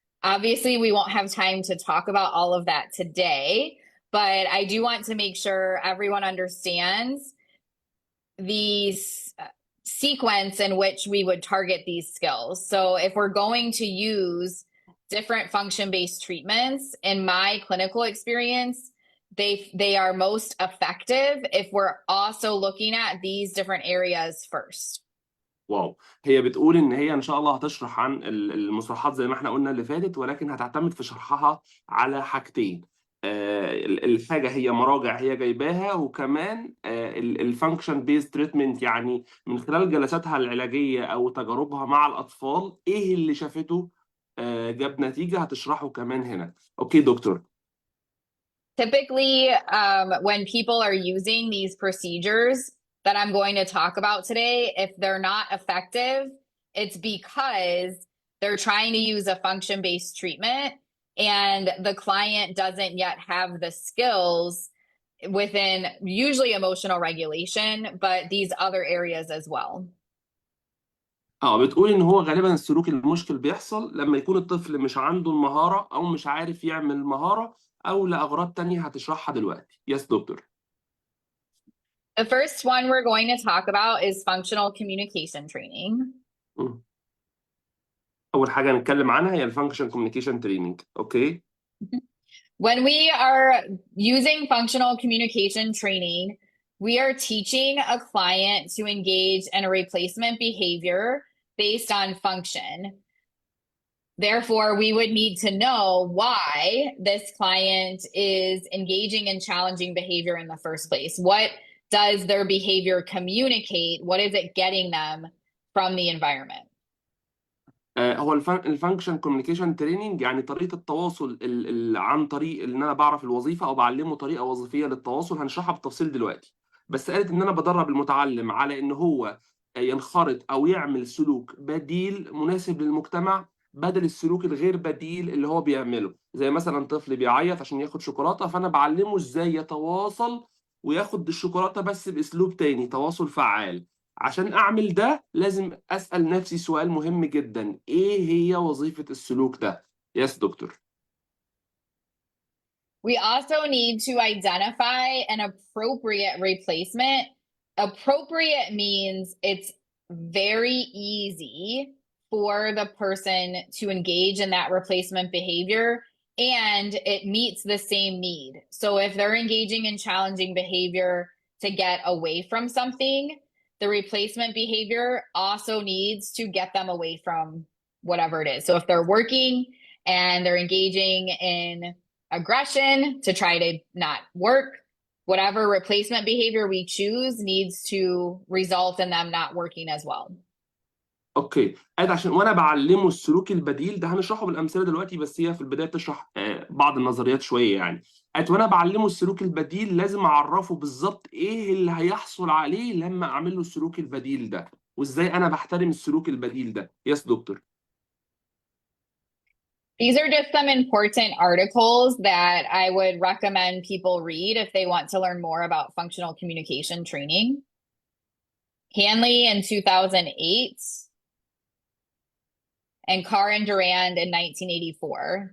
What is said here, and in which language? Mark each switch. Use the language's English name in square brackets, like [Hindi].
[English] Obviously, we won't have time to talk about all of that today, but I do want to make sure everyone understands the sequence in which we would target these skills. So if we're going to use different function-based treatments, in my clinical experience, they are most effective if we're also looking at these different areas first. Wow. [Arabic] هي بتقول ان هي ان شاء الله هتشرح عن المصطلحات زي ما احنا قلنا اللي فاتت، ولكن هتعتمد في شرحها على حاجتين. الحاجه هي مراجع هي جايباها، وكمان الفانكشن بيز تريتمنت، يعني من خلال جلساتها العلاجيه او تجاربها مع الاطفال ايه اللي شافته جاب نتيجه، هتشرحه كمان هنا. اوكي دكتور. [English] Typically, when people are using these procedures that I'm going to talk about today, if they're not effective, it's because they're trying to use a function-based treatment and the client doesn't yet have the skills within usually emotional regulation, but these other areas as well. [Arabic] بتقول ان هو غالبا السلوك المشكل بيحصل لما يكون الطفل مش عنده المهارة او مش عارف يعمل المهارة او لأغراض تانية هتشرحها دلوقتي. [English] Yes doctor. The first one we're going to talk about is functional communication training. [Arabic] اول حاجة هنتكلم عنها هي الفانكشن كوميونيكيشن تريننج. اوكي. [English] When we are using functional communication training, we are teaching a client to engage in a replacement behavior based on function. Therefore, we would need to know why this client is engaging in challenging behavior in the first place. What does their behavior communicate? What is it getting them from the environment? [Arabic] هو الفانكشن كوميونيكيشن تريننج يعني طريقة التواصل عن طريق ان انا بعرف الوظيفة او بعلمه طريقة وظيفية للتواصل، هنشرحها بالتفصيل دلوقتي. بس قالت ان انا بدرب المتعلم على ان هو ينخرط او يعمل سلوك بديل مناسب للمجتمع بدل السلوك الغير بديل اللي هو بيعمله. زي مثلا طفل بيعيط عشان ياخد شوكولاتة، فانا بعلمه ازاي يتواصل وياخد الشوكولاتة بس باسلوب تاني، تواصل فعال. عشان أعمل ده لازم أسأل نفسي سؤال مهم جدا، إيه هي وظيفة السلوك ده؟ [English] Yes doctor. We also need to identify an appropriate replacement. Appropriate means it's very easy for the person to engage in that replacement behavior and it meets the same need. So if they're engaging in challenging behavior to get away from something, the replacement behavior also needs to get them away from whatever it is. So if they're working and they're engaging in aggression to try to not work, whatever replacement behavior we choose needs to result in them not working as well. [Arabic] اوكي. قاعد عشان وانا بعلمه السلوك البديل ده هنشرحه بالامثله دلوقتي، بس هي في البدايه تشرح بعض النظريات شويه يعني. قاعد وانا بعلمه السلوك البديل لازم اعرفه بالظبط ايه اللي هيحصل عليه لما اعمل له السلوك البديل ده، وازاي انا بحترم السلوك البديل ده. [English] Yes doctor. These are just some important articles that I would recommend people read if they want to learn more about functional communication training. Hanley in 2008 and Carr and Durand in 1984.